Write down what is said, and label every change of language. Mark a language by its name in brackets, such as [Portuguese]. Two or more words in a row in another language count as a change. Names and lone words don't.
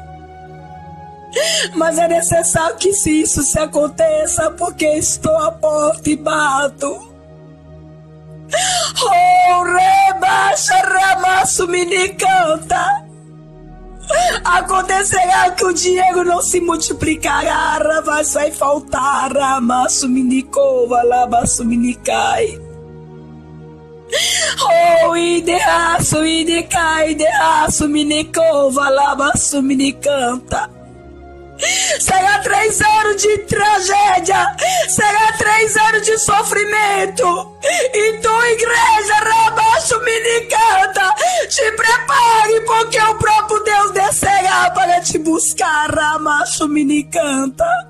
[Portuguese] Mas é necessário que isso se aconteça, porque estou à porta e bato. Rebaixa, ramassuminicanta. Acontecerá que o dinheiro não se multiplicará, mas vai faltar, ramassuminicova, labassuminicai. Ideaço, idecai, ideaço, minicova, labaço, minicanta. Será 3 anos de tragédia, será 3 anos de sofrimento. E tu, igreja, rabaixo, minicanta, te prepare, porque o próprio Deus descerá para te buscar, ramacho, minicanta.